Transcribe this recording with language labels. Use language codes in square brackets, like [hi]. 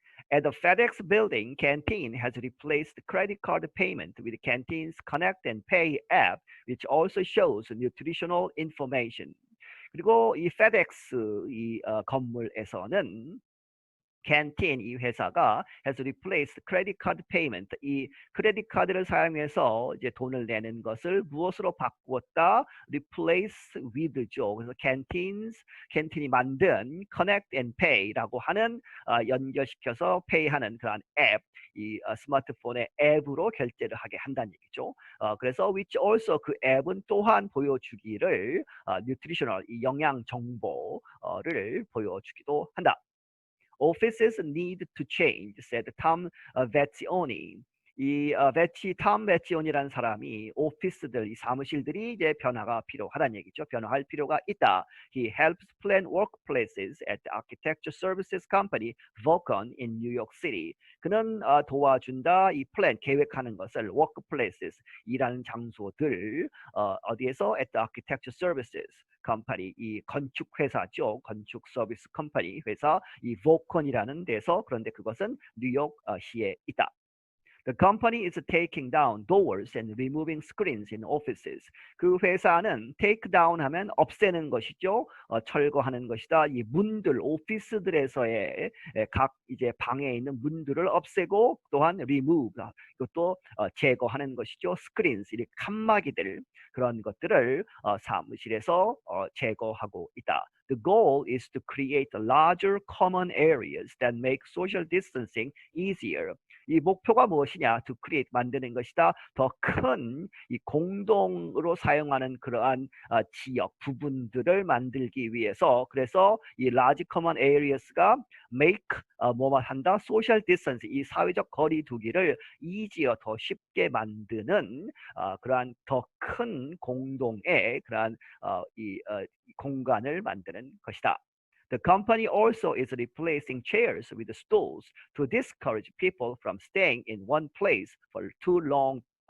[en] At the FedEx building, Canteen has replaced credit card payment with Canteen's Connect and Pay app, which also shows nutritional information. [ko] 그리고 이 FedEx 건물에서는 캔틴 이 회사가 [en] has replaced credit card payment [ko] 이 크레딧 카드를 사용해서 이제 돈을 내는 것을 무엇으로 바꾸었다? [en] replace with [ko] 죠. 그래서 캔틴이 만든 connect and pay라고 하는 연결시켜서 pay하는 그런 앱, 이 스마트폰의 앱으로 결제를 하게 한다는 얘기죠. 그래서 [en] which also [ko] 그 앱은 또한 보여주기를 nutritional 이 영양 정보를 보여주기도 한다. [en] Offices need to change, said Tom Vezzioni. [ko] 탐 배치온이라는 사람이 오피스들, 이 사무실들이 이제 변화가 필요하다는 얘기죠. 변화할 필요가 있다. [en] He helps plan workplaces at the architecture services company Vulcan in New York City. [ko] 그는 도와준다. 이 플랜, 계획하는 것을 workplaces, 일하는 장소들 어디에서 [en] at the architecture services company, [ko] 이 건축 회사죠. 건축 서비스 컴퍼니 회사, 이 Vulcan이라는 데서, 그런데 그것은 뉴욕 시에 있다. [en] The company is taking down doors and removing screens in offices. [ko] 그 회사는 take down 하면 없애는 것이죠. 철거하는 것이다. 이 문들, 오피스들에서의 각 이제 방에 있는 문들을 없애고, 또한 remove, 이것도 제거하는 것이죠. screens, 이 칸막이들, 그런 것들을 사무실에서 제거하고 있다. [en] The goal is to create larger common areas that make social distancing easier. [ko] 이 목표가 무엇이냐? [en] To create, [ko] 만드는 것이다. 더 큰 이 공동으로 사용하는 그러한 지역 부분들을 만들기 위해서. 그래서 이 [en] large common areas [ko] 가 make 뭐만 한다? [en] social distance, [ko] 이 사회적 거리 두기를 easier, 더 쉽게 만드는 그러한 더 큰 공동의 그러한 공간을 만드는 것이다. [en] The company also is replacing chairs with stools to discourage people from staying in one place for too long.